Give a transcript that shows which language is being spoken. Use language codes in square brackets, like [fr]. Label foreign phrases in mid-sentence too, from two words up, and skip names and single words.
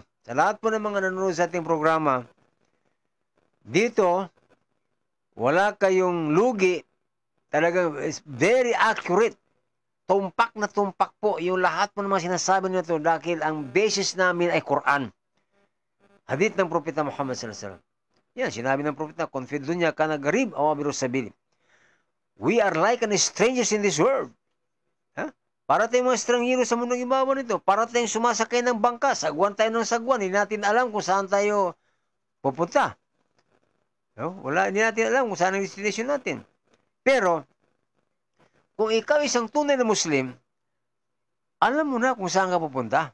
[tl] Sa lahat po ng mga nanonood sa ating programa, dito, wala kayong lugi. Talagang [en] very accurate. [tl] Tumpak na tumpak po yung lahat po ng mga sinasabi nito dahil ang basis namin ay Quran. Hadith ng Propeta Muhammad [ar] صلى الله عليه وسلم. Yan, [tl] sinabi ng Propeta, [ar] "كن في الدنيا كأنك غريب أو عابر سبيل." [en] We are like an strangers in this world. [tl] Para tayong mga estranghero sa mundong ibabaw nito. Para tayong sumasakay ng bangka. Sagwan tayo ng sagwan. Hindi natin alam kung saan tayo pupunta. Hindi natin alam kung saan ang destination natin. Pero, kung ikaw isang tunay na Muslim, alam mo na kung saan ka pupunta.